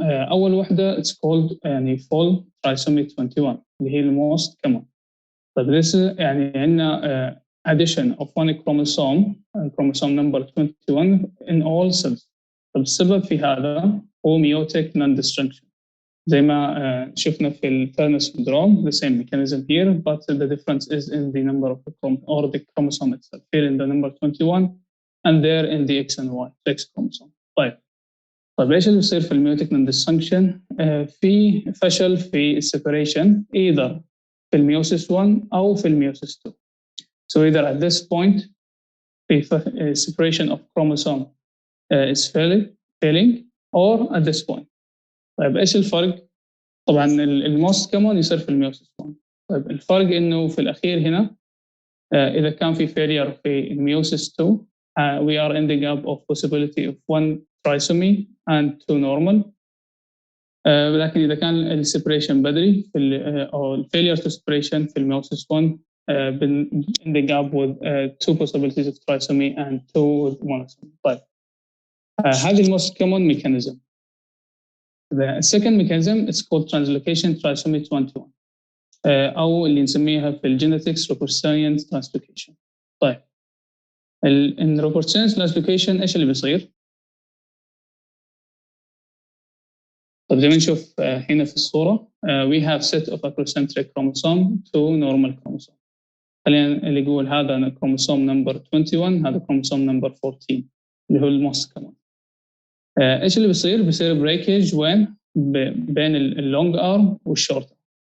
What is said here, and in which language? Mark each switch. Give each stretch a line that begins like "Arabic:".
Arabic: أول واحدة
English: it's called يعني full trisomy 21 اللي هي الموست common. طيب this يعني عندنا addition of one chromosome, chromosome number 21 in all cells.
Arabic: طيب السبب في هذا هو meiotic non-disjunction. زي ما شفنا في
English: التيرنر syndrome, the same mechanism here, but the difference is in the number of the chromosome itself. Here in the number 21 and there in the X and Y, X chromosome.
Arabic: طيب ايش اللي بيصير في الميوتيك non dysfunction؟ في فشل في السيبريشن either في الميوسيس 1 أو في الميوسيس 2.
English: So either at this point the separation of chromosome is failing or at this point.
Arabic: طيب ايش الفرق؟ طبعا الموست كومن يصير في الميوسيس 1. طيب الفرق انه في الاخير هنا اذا كان في
English: failure في الميوسيس 2 we are ending up of possibility of one trisomy and 2 normal.
Arabic: لكن اذا كان
English: السيبريشن بدري في او الفيلير تو سيبريشن في الميوسيس 1 ending up with 2 possibilities of trisomy and 2 with monosomy. طيب هذه الموست common mechanism. The second mechanism is called translocation trisomy 21
Arabic: أو اللي نسميها في الجينيتكس
English: Robertsonian translocation. طيب in Robertsonian translocation إيش اللي بيصير؟
Arabic: طيب زي ما نشوف هنا في الصورة
English: we have set of acrocentric chromosome to normal chromosome.
Arabic: خلينا اللي يقول هذا chromosome number 21 هذا chromosome number 14 اللي هو الموست كمان. ايش اللي بيصير؟ بيصير breakage وين؟ بين اللونج arm والشورت.